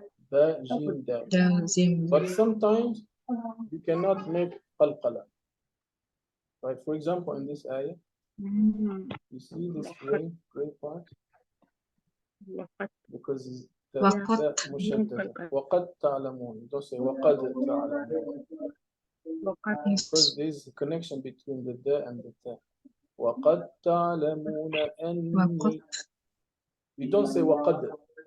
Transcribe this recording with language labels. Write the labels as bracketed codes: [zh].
[en] Ba, Jim, Dal. But sometimes you cannot make Qalqala. Right? For example, in this ayah, you see this gray part? Because it's the mushaddada. [ar] وَقَدْ تَعْلَمُونَ. [en] You don't say [ar] وَقَدْ تَعْلَمُونَ. [en] Because there's a connection between the da and the ta. [ar] وَقَدْ تَعْلَمُونَ أَنِّي. [en] You don't say وَقَدْ.